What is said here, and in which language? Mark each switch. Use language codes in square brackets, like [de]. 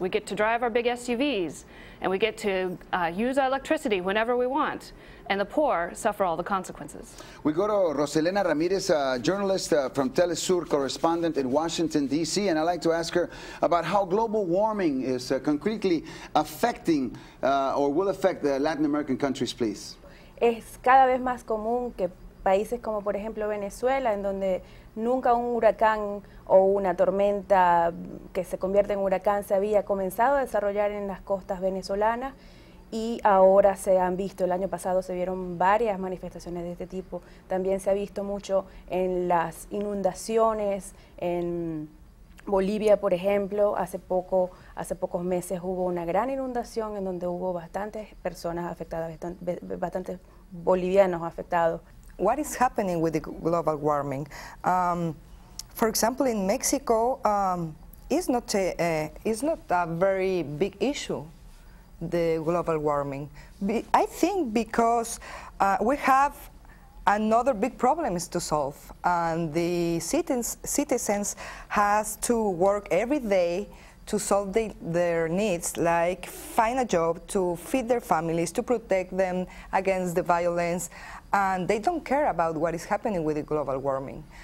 [en] We get to drive our big SUVs, and we get to use our electricity whenever we want, and the poor suffer all the consequences. We go to Roselena Ramirez, a journalist from Telesur, correspondent in Washington, D.C., and I'd like to ask her about how global warming is concretely affecting or will affect the Latin American countries, please. [es] Es cada vez más común que países como por ejemplo Venezuela, en donde nunca un huracán o una tormenta que se convierte en huracán se había comenzado a desarrollar en las costas venezolanas, y ahora se han visto, el año pasado se vieron varias manifestaciones de este tipo. También se ha visto mucho en las inundaciones en Bolivia, por ejemplo. Hace pocos meses hubo una gran inundación en donde hubo bastantes personas afectadas, bastantes bolivianos afectados. [en] What is happening with the global warming? For example, in Mexico, it's not a very big issue, the global warming. I think because we have another big problem is to solve, and the citizens has to work every day to solve their needs, like find a job, to feed their families, to protect them against the violence, and they don't care about what is happening with the global warming.